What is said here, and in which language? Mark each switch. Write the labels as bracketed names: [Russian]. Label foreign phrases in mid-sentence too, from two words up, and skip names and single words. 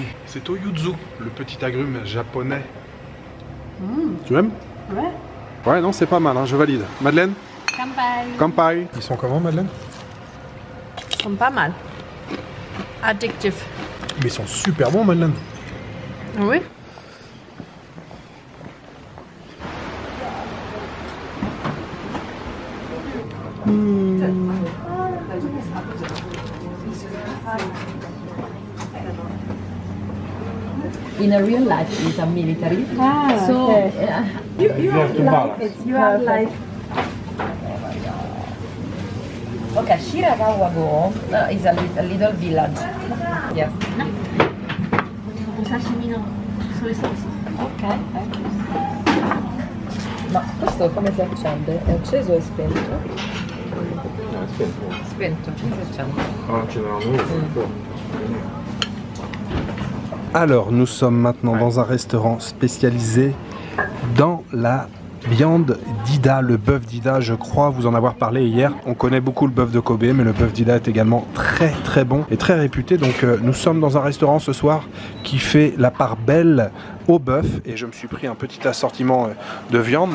[French] C'est au yuzu, le petit agrume japonais. Tu aimes? Ouais. Ouais, non, c'est pas mal, hein, je valide. Madeleine? Kampai. Kampai. Ils sont comment, Madeleine? Ils sont pas mal. Addictifs. Mais ils sont super bons, Madeleine. Oui. [English] In a real life, he's a military. So you have like okay. Shiragawa-go is a little village. Yes. Ok. [Italian] Ma questo come si accende? È acceso o è spento? Spento. Spento. Come si accende? [French] Ah, [Italian] ce n'è un [French] Alors, nous sommes maintenant dans un restaurant spécialisé dans la viande d'Ida, le bœuf d'Ida. Je crois vous en avoir parlé hier. On connaît beaucoup le bœuf de Kobe, mais le bœuf d'Ida est également très très bon et très réputé. Donc nous sommes dans un restaurant ce soir qui fait la part belle au bœuf et je me suis pris un petit assortiment de viande.